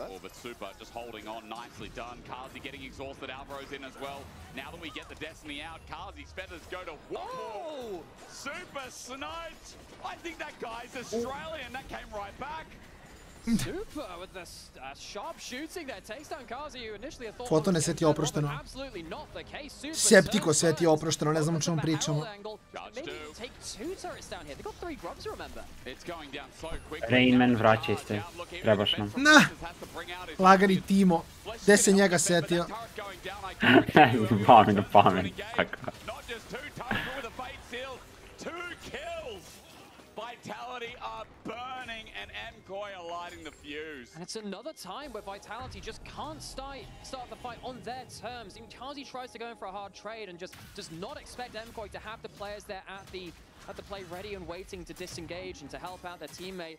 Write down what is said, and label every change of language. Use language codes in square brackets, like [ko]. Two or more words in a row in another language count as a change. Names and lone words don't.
[en] Oh, but Super just holding on, nicely done. Kazi getting exhausted, Alvaro's in as well. Now that we get the Destiny out, Kazi's feathers go to one more. Super sniped! I think that guy's Australian. That came right back. Super with the sharp shooting there takes down Kazi, who initially thought [sr] Fotone, sve ti je oprošteno. Septiko, sve ti je oprošteno, ne znam o čemu pričamo. Rainman, vraćaj se. Trebaš nam. Na! Lagani Timo. Gde se njega setio? Ne znam, pao mi na pamet. [en] Vitality are burning and Mkoi are lighting the fuse. And it's another time where Vitality just can't start the fight on their terms. Kazi tries to go in for a hard trade and just does not expect Mkoi to have the players there at the play ready and waiting to disengage and to help out their teammate.